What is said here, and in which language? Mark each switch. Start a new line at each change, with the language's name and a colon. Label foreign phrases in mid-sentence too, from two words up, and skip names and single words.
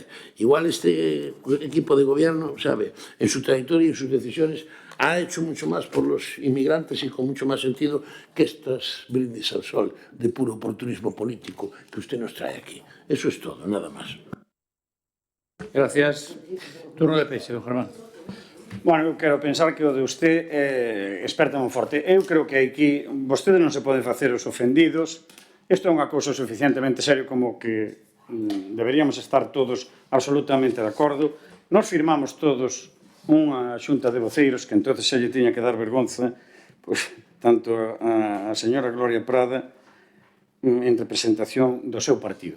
Spanish: Igual este equipo de gobierno, sabe, en su trayectoria y en sus decisiones ha hecho mucho más por los inmigrantes y con mucho más sentido que estas brindis al sol de puro oportunismo político que usted nos trae aquí. Eso es todo, nada más. Gracias. Turno de peixe, don Germán.
Galician: Bueno, eu quero pensar que o de usted é experta moi forte. Eu creo que aquí vostedes non se poden facer os ofendidos. Isto é unha cousa suficientemente serio como que deberíamos estar todos absolutamente de acordo. Nos firmamos todos unha xunta de voceiros que entonces se lle tiña que dar vergonza, pois, tanto a señora Gloria Prada en representación do seu partido.